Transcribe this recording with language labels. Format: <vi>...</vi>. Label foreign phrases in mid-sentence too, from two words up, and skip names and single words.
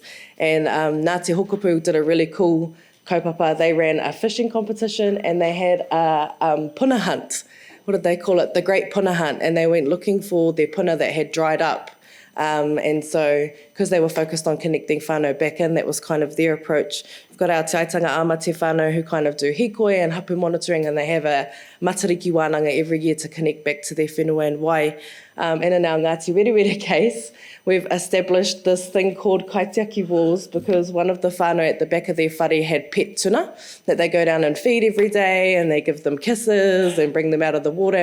<en>And Ngāti Hokopu did a really cool kaupapa. They ran a fishing competition and they had a puna hunt. What did they call it? The Great Puna Hunt. And they went looking for their puna that had dried up. And so, because they were focused on connecting whānau back in, that was kind of their approach. We've got our teaitanga ama te whānau who kind of do hikoi and hapū monitoring, and they have a</en> <mi>matariki wānanga</mi> <en>every year to connect back to their whenua and wai. And in our Ngāti Werewere case, we've established this thing called kaitiaki walls because one of the whānau at the back of their whare had pet tuna that they go down and feed every day, and they give them kisses and bring them out of the water.</en>